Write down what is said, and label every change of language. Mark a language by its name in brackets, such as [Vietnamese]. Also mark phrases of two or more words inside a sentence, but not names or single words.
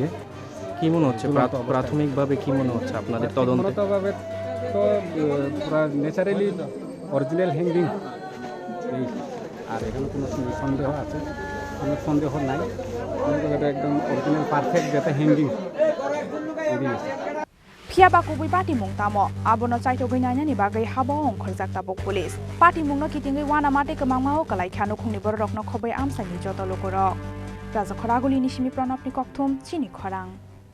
[Bangla] কি মনে হচ্ছে প্রাথমিকভাবে কি মনে হচ্ছে আপনাদের তদন্তভাবে তো পুরা [English] naturally original hanging [Bangla] এই আর এখানে কোনো সন্দেহ আছে কোনো সন্দেহ নাই এটা একদম [English] original perfect [Bangla] যেটা হ্যাঙ্গিং [Kok Borok] Phiaba kubui pati mung tamo abono chaito geinanya ni bagai habong khorjak tabok police pati mungno kitingai wana mate kemangmao kalai khano khungni borok no khobai amsani joto lokoro raja khoraguli ni simi pranapni kokthum chini khorang